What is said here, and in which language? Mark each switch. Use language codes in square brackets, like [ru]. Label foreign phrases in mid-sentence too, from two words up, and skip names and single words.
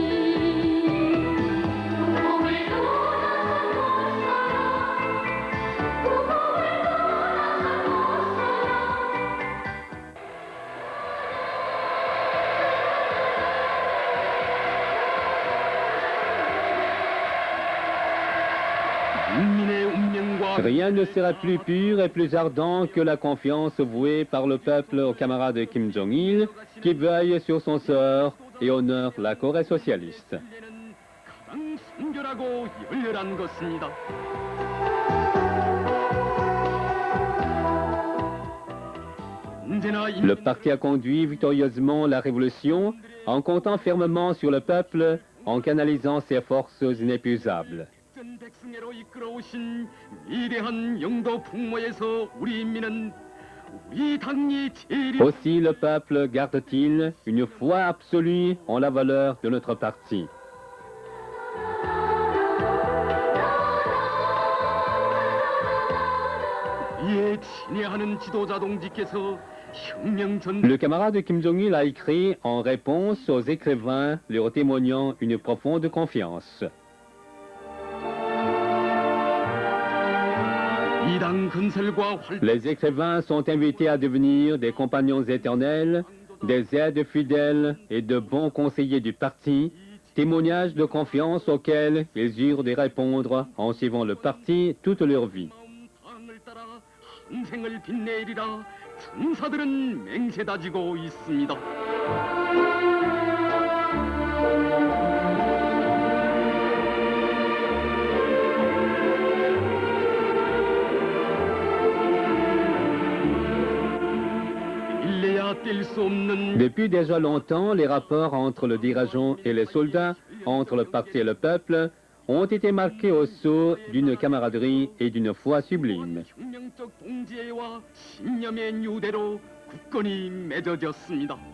[ko] 그 품을 떠나선 못 살아. 그 품을 떠나선 못 살아. 국민의 운명과 [fr] Rien ne sera plus pur et plus ardent que la confiance vouée par le peuple au camarade Kim Jong-il, qui veille sur son sort et honore la Corée socialiste. [ko] 신뢰는 가장 순결하고 열렬한 것입니다. 언제나 [fr] Le parti a conduit victorieusement la révolution en comptant fermement sur le peuple, en canalisant ses forces inépuisables. [ko] 백전백승으로 이끌어오신 위대한 영도 풍모에서 우리 인민은 우리 당이 제일 [fr] Aussi le peuple garde-t-il une foi absolue en la valeur de notre parti. [ko] 이에 친애하는 지도자 동지께서 혁명 전 [fr] Le camarade Kim Jong-il a écrit en réponse aux écrivains leur témoignant une profonde confiance. [ko] 이당 건설과 활 [fr] Les écrivains sont invités à devenir des compagnons éternels, des aides fidèles et de bons conseillers du parti, témoignages de confiance auxquels ils eurent de répondre en suivant le parti toute leur vie. [ko] 당을 따라 한 생을 빛내리라 천사들은 맹세다지고 있습니다. 일래야 뗄 수 없는 [fr] Depuis déjà longtemps, les rapports entre le dirigeant et les soldats, entre le parti et le peuple, ont été marqués au sceau d'une camaraderie et d'une foi sublime. [ko] 혁명적 동지애와 신념의 유대로 굳건히 맺어졌습니다.